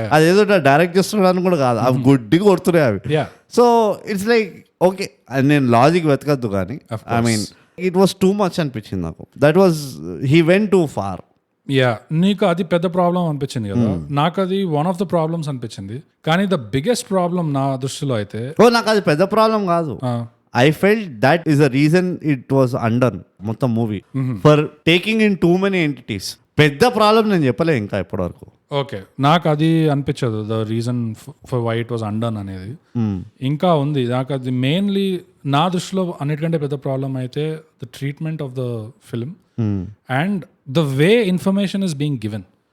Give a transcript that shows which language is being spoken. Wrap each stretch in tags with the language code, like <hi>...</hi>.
<te>అదేదో డైరెక్ట్ చేస్తున్నాడు కూడా కాదు, అవి గుడ్డిగా కొడుతున్నాయి అవి.</te> <en>so it's like okay,</en> <te>నేను లాజిక్ వెతకద్దు కానీ</te> <en>I mean it was too much</en> <te>అనిపించింది నాకు.</te> <en>That was he went too far.</en> <te>నీకు అది పెద్ద ప్రాబ్లం అనిపించింది కదా, నాకు అది</te> <en>one of the problems</en> <te>అనిపించింది. కానీ ద బిగ్గెస్ట్ ప్రాబ్లం నా దృష్టిలో అయితే నాకు అది పెద్ద ప్రాబ్లం కాదు.</te> <en>I felt that is the reason it was undone మొత్తం movie for taking in too many entities.</en> <te>పెద్ద ప్రాబ్లం నేను చెప్పలే ఇంకా ఇప్పటివరకు. ఓకే, నాకు అది అనిపించదు</te> <en>the reason for why it was undone</en> <te>అనేది. ఇంకా ఉంది నాకు అది మెయిన్లీ నా దృష్టిలో అన్నిటికంటే పెద్ద ప్రాబ్లం అయితే</te> <en>The treatment of the film and the way information is being given.</en>